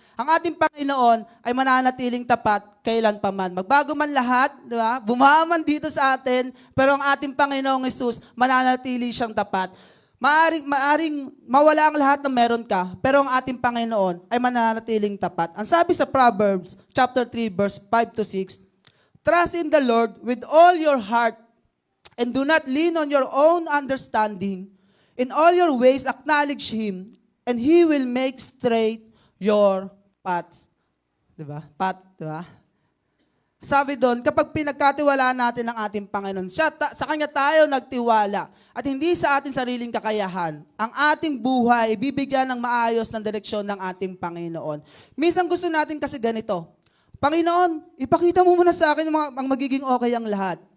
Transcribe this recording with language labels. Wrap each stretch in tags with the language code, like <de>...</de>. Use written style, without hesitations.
<tl>Ang ating Panginoon ay mananatiling tapat kailanpaman. Magbago man lahat, di ba? Bumaman dito sa atin, pero ang ating Panginoong Jesus mananatili siyang tapat. Maaring mawala ang lahat na meron ka, pero ang ating Panginoon ay mananatiling tapat. Ang sabi sa Proverbs chapter 3 verse 5 to 6,</tl> <en>"Trust in the Lord with all your heart and do not lean on your own understanding. In all your ways acknowledge Him and He will make straight your paths."</en> <tl>Diba? Path, diba? Sabi doon, kapag pinagkatiwalaan natin ang ating Panginoon, sa Kanya tayo nagtiwala at hindi sa ating sariling kakayahan, ang ating buhay bibigyan ng maayos ng direksyon ng ating Panginoon. Minsan gusto natin kasi ganito, Panginoon, ipakita mo muna sa akin ang magiging okay ang lahat.</tl>